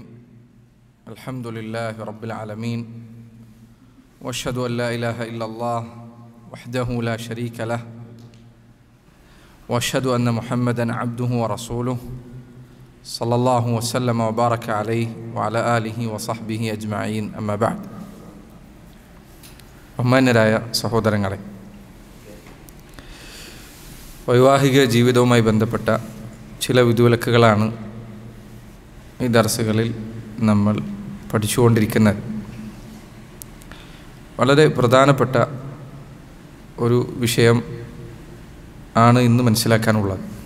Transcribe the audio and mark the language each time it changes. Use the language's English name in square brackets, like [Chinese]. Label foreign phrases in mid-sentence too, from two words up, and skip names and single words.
[Arabic] الحمد لله رب العالمين، واشهد أن لا إله إلا الله وحده لا شريك له، واشهد أن محمدا عبده ورسوله صلى الله وسلم وبارك عليه وعلى آله وصحبه أجمعين. أما بعد. [Malayalam] ബഹുമാന്യരായ സഹോദരങ്ങളെ, വൈവാഹിക ജീവിതവുമായി ബന്ധപ്പെട്ട ചില വിധിവിലക്കുകളാണ് ഈ ദർസുകളിൽ നമ്മൾ പഠിച്ചുകൊണ്ടിരിക്കുന്നത്. വളരെ പ്രധാനപ്പെട്ട ഒരു വിഷയം ആണ് ഇന്ന് മനസ്സിലാക്കാനുള്ളത്.